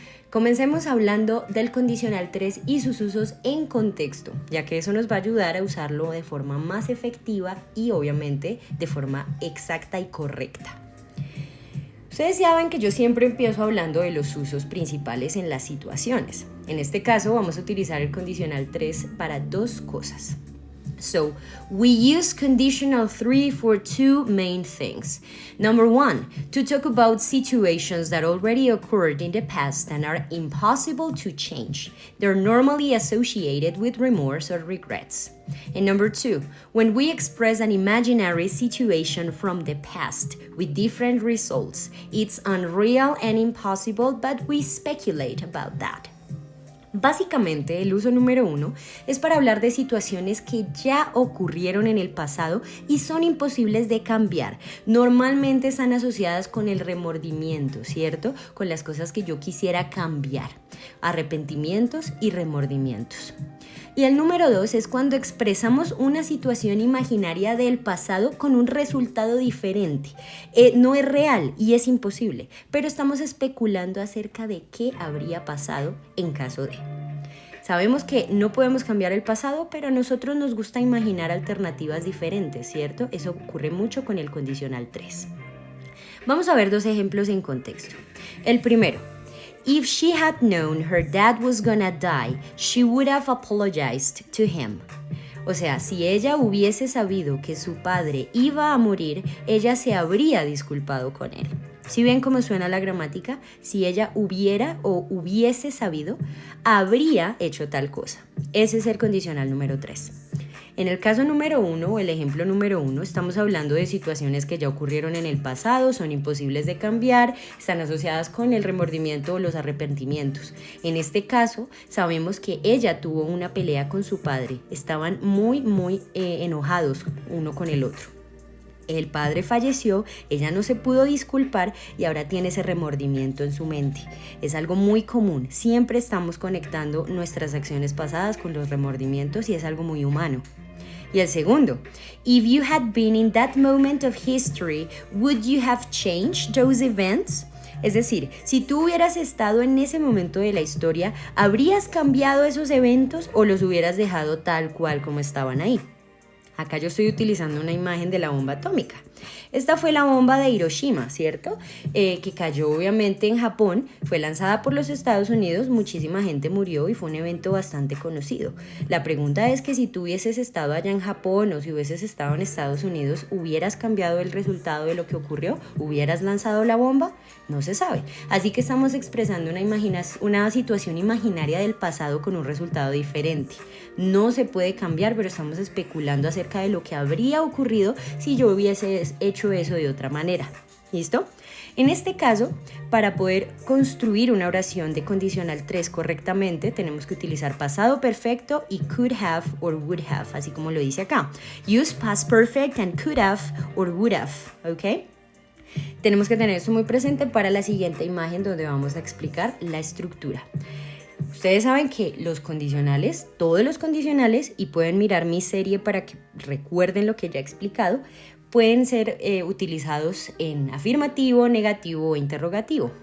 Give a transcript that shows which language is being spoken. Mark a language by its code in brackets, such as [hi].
[es] Comencemos hablando del condicional 3 y sus usos en contexto, ya que eso nos va a ayudar a usarlo de forma más efectiva y obviamente de forma exacta y correcta. Ustedes saben que yo siempre empiezo hablando de los usos principales en las situaciones. En este caso vamos a utilizar el condicional 3 para dos cosas. [en] So, we use conditional 3 for two main things. Number one, to talk about situations that already occurred in the past and are impossible to change. They're normally associated with remorse or regrets. And number two, when we express an imaginary situation from the past with different results, it's unreal and impossible, but we speculate about that. [es] Básicamente, el uso número 1 es para hablar de situaciones que ya ocurrieron en el pasado y son imposibles de cambiar. Normalmente están asociadas con el remordimiento, ¿cierto? Con las cosas que yo quisiera cambiar, arrepentimientos y remordimientos. Y el número 2 es cuando expresamos una situación imaginaria del pasado con un resultado diferente. No es real y es imposible, pero estamos especulando acerca de qué habría pasado en caso de. Sabemos que no podemos cambiar el pasado, pero a nosotros nos gusta imaginar alternativas diferentes, ¿cierto? Eso ocurre mucho con el condicional 3. Vamos a ver dos ejemplos en contexto. El primero. [en] If she had known her dad was gonna die, she would have apologized to him. [es] O sea, si ella hubiese sabido que su padre iba a morir, ella se habría disculpado con él. ¿Sí ven cómo suena la gramática? Si ella hubiera o hubiese sabido, habría hecho tal cosa. Ese es el condicional número 3. En el caso número 1 o el ejemplo número 1, estamos hablando de situaciones que ya ocurrieron en el pasado, son imposibles de cambiar, están asociadas con el remordimiento o los arrepentimientos. En este caso, sabemos que ella tuvo una pelea con su padre, estaban muy enojados uno con el otro. El padre falleció, ella no se pudo disculpar y ahora tiene ese remordimiento en su mente. Es algo muy común, siempre estamos conectando nuestras acciones pasadas con los remordimientos y es algo muy humano. Y el segundo, [en] if you had been in that moment of history, would you have changed those events? [es] Es decir, si tú hubieras estado en ese momento de la historia, ¿habrías cambiado esos eventos o los hubieras dejado tal cual como estaban ahí? Acá yo estoy utilizando una imagen de la bomba atómica. Esta fue la bomba de Hiroshima, ¿cierto? Que cayó obviamente en Japón, fue lanzada por los Estados Unidos, muchísima gente murió y fue un evento bastante conocido. La pregunta es que si tú hubieses estado allá en Japón o si hubieses estado en Estados Unidos, ¿hubieras cambiado el resultado de lo que ocurrió? ¿Hubieras lanzado la bomba? No se sabe. Así que estamos expresando una situación imaginaria del pasado con un resultado diferente. No se puede cambiar, pero estamos especulando acerca de lo que habría ocurrido si yo hubiese hecho eso de otra manera. ¿Listo? En este caso, para poder construir una oración de condicional 3 correctamente, tenemos que utilizar pasado perfecto y [en] could have or would have, [es] así como lo dice acá. [en] Use past perfect and could have or would have, ¿ok? [es] Tenemos que tener esto muy presente para la siguiente imagen donde vamos a explicar la estructura. Ustedes saben que los condicionales, todos los condicionales, y pueden mirar mi serie para que recuerden lo que ya he explicado, pueden ser utilizados en afirmativo, negativo o interrogativo.